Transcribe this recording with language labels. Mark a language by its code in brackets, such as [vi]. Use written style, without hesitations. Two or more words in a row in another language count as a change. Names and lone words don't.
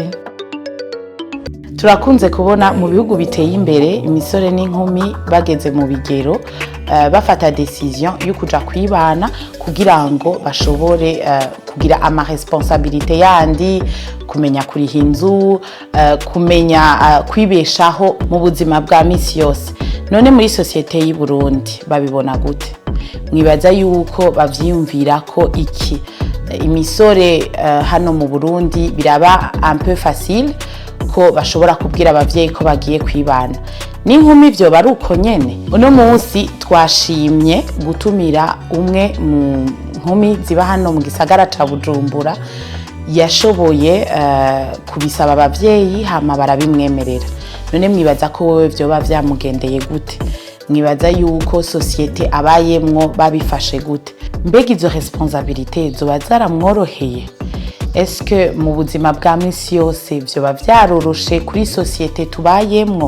[rn] Turakunze kubona mu bihugu biteye imbere imisore n'inkumi bageze mu bigero bafata decision yo kuja kwibana kugira ngo bashobore kugira ama responsabilité yandi, kumenya kuriha inzu, kumenya kwibeshaho mu buzima bwa misi yose. None muri societe y'u Burundi babibona gute? Mwibaza yuko bavyiyumvira ko iki imisore hano mu Burundi biraba [fr] un peu facile [rn] ko bashobora kubwira abavyeyi ko bagiye kwibana? N'inkumi byo baruko nyene. Uno munsi twashimye gutumira umwe mu nkumi ziba hano mu gisagara ca Bujumbura yashoboye kubisaba abavyeyi hama barabimwemerera. None mwibaza ko wewe byo bavyamugendeye gute? Mwibaza yuko societe abayemwo babifashe gute? Mbega izo responsabilité zoba zaramworoheye? [fr] Est-ce que [rn] mu buzima bwa misi yose byo bavyaroroshe kuri societe tubayemwo?